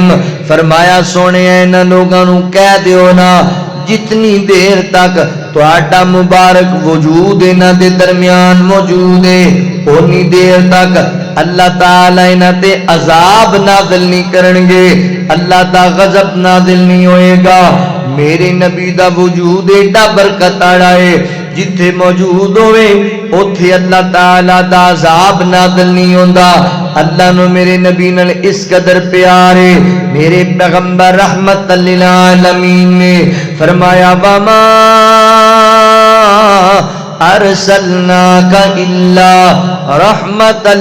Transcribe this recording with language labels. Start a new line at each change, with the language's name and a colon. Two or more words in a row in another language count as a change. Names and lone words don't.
Punjabi: فرمایا سونے انہاں لوگاں نو کہہ دیو نا جتنی دیر تک تہاڈا مبارک وجود انہاں دے درمیان موجود ہے، اونی دیر تک اللہ تعالیٰ انہاں تے عذاب نازل نہیں کرنگے، اللہ دا غضب نازل نہیں ہوئے گا۔ میرے نبی دا وجود ایڈا برکت آڑا ہے، جتھے موجود ہوئے اتھے اللہ تعالیٰ دا عذاب نازل نہیں ہوندا۔ اللہ نو میرے نبی نال اس قدر پیارے، میرے پیغمبر رحمت للعالمین نے فرمایا،
Arabic: وَمَا أَرْسَلْنَاكَ إِلَّا رَحْمَةً